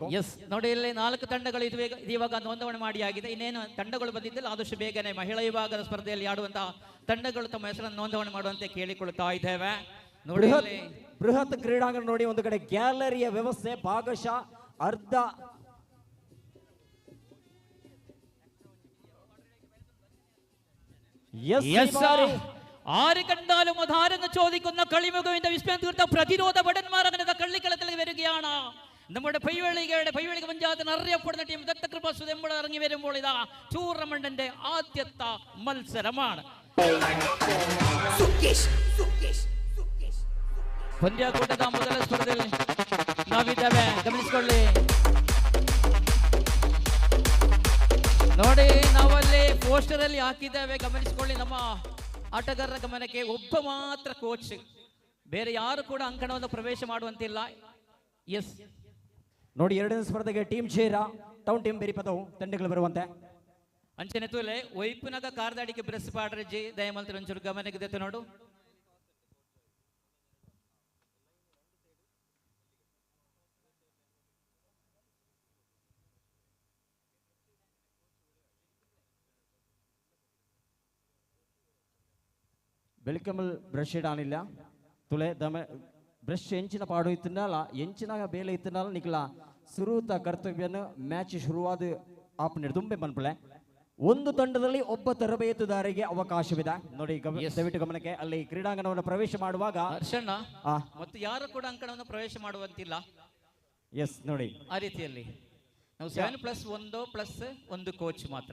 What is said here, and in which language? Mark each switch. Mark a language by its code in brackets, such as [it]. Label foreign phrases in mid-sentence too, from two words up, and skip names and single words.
[kn] ಎಸ್ ನೋಡಿ, ಇಲ್ಲಿ 4 ತಂಡಗಳು ಇವಾಗ ನೋಂದಣಿ ಮಾಡಿ ಆಗಿದೆ. ಇನ್ನೇನು ತಂಡಗಳು ಬಂದಿದ್ದಿಲ್ಲ, ಆದಷ್ಟು ಬೇಗನೆ ಮಹಿಳಾ ವಿಭಾಗದ ಸ್ಪರ್ಧೆಯಲ್ಲಿ ಆಡುವಂತಹ ತಂಡಗಳು ತಮ್ಮ ಹೆಸರನ್ನು ನೋಂದಣಿ ಮಾಡುವಂತೆ ಕೇಳಿಕೊಳ್ತಾ ಇದ್ದೇವೆ. ನೋಡಿ, ಬೃಹತ್ ಕ್ರೀಡಾಂಗಣ ನೋಡಿ. ಒಂದು ಕಡೆ ಗ್ಯಾಲರಿಯ ವ್ಯವಸ್ಥೆ, ಭಾಗಶಃ ಅರ್ಧ [ml] ആര് കണ്ടാലും അതാരെന്ന് ചോദിക്കുന്ന കളിമുഖവിന്റെ വിസ്മയം തീർത്ത പ്രതിരോധ ഭടന്മാർ അങ്ങനെ കള്ളിക്കളത്തിൽ വരികയാണ്. നമ്മുടെ പൈവളിക പഞ്ചായത്തിന് അറിയപ്പെടുന്ന ടീം ദത്തകൃപ സുതെമ്പള ഇറങ്ങി വരുമ്പോൾ ഇതാ ടൂർണമെന്റിന്റെ ആദ്യത്തെ മത്സരമാണ്. [kn] ಪಂದ್ಯಾಕೂಟದ ಮೊದಲ ಸ್ಪರ್ಧೆಯಲ್ಲಿ ನಾವಿದ್ದೇವೆ, ಗಮನಿಸಿಕೊಳ್ಳಿ ನೋಡಿ. ನಾವಲ್ಲಿ ಪೋಸ್ಟರ್ ಅಲ್ಲಿ ಹಾಕಿದ್ದೇವೆ, ಗಮನಿಸಿಕೊಳ್ಳಿ. ನಮ್ಮ ಆಟಗಾರರ ಗಮನಕ್ಕೆ ಒಬ್ಬ ಮಾತ್ರ ಕೋಚ್, ಬೇರೆ ಯಾರು ಕೂಡ ಅಂಕಣವನ್ನು ಪ್ರವೇಶ ಮಾಡುವಂತಿಲ್ಲ. ಎಸ್ ನೋಡಿ, ಎರಡನೇ ಸ್ಪರ್ಧೆಗೆ ಟೀಮ್ ಜೇರ ಟೌನ್ ಟೀಮ್ ಬೇರಿಪದವು ತಂಡಗಳು ಬರುವಂತೆ. [tcy] ಅಂಚನೆ ತೂಲೆ ಒಯ್ಪುನಗ ಕಾರ್ದಾಡಿಕೆ ಬ್ರೆಸ್ ಪಾಡ್ರಜಿ ದಯಮಲ್ತಿ ಒಂಚೂರು ಗಮನಕ್ಕೆ ದೆತ್ತು ನೋಡು. ಬೆಳಿಕಮಲ್ ಬ್ರಷ್ ಇಡಾನಿಲ್ಲ ತುಲೆ ದಮ ಬ್ರಷ್ ಎಂಚಿನ ಪಾಡು ಇತ್ತಿನಲ್ಲ ಎಂಚಿನ ಬೇಲೆ ಇತ್ತಿನಲ್ಲ ನಿಕ್ಲ ಸುರೂತ ಕರ್ತವ್ಯನ ಮ್ಯಾಚ್ ಶುರುವಾದ ಆಪನೆ ತುಂಬೆ ಬನ್ಪಳೆ. [kn] ಒಂದು ತಂಡದಲ್ಲಿ ಒಬ್ಬ ತರಬೇತುದಾರಿಗೆ ಅವಕಾಶವಿದೆ ನೋಡಿ. ದಯವಿಟ್ಟು ಗಮನಕ್ಕೆ. ಅಲ್ಲಿ ಕ್ರೀಡಾಂಗಣವನ್ನು ಪ್ರವೇಶ ಮಾಡುವಾಗ ಹರ್ಷಣ್ಣ ಮತ್ತು ಯಾರು ಕೂಡ ಅಂಕಣವನ್ನು ಪ್ರವೇಶ ಮಾಡುವಂತಿಲ್ಲ. ಎಸ್ ನೋಡಿ, ಆ ರೀತಿಯಲ್ಲಿ ನಾವು 7+1+1 ಕೋಚ್ ಮಾತ್ರ.